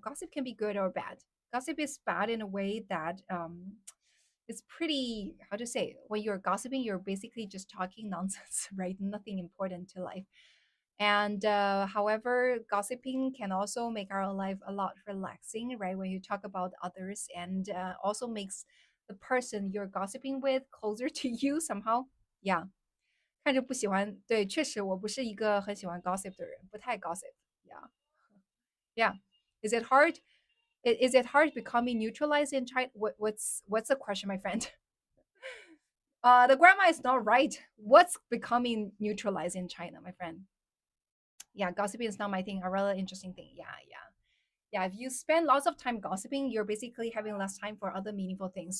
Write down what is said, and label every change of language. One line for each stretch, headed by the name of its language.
English: Gossip can be good or bad. Gossip is bad in a way that it's pretty, how to say, when you're gossiping, you're basically just talking nonsense, right? Nothing important to life. And however, gossiping can also make our life a lot relaxing, right? When you talk about others, and also makes the person you're gossiping with closer to you somehow. Yeah.
Chinese: 看着不喜欢，对，确实我不是一个很喜欢 gossip 的人，不太 gossip。
English: Yeah, yeah. Is it hard? Is it hard becoming neutralized in China? What's the question, my friend? The grammar is not right. What's becoming neutralized in China, my friend? Yeah, gossiping is not my thing. A really interesting thing. Yeah, yeah. Yeah, if you spend lots of time gossiping, you're basically having less time for other meaningful things.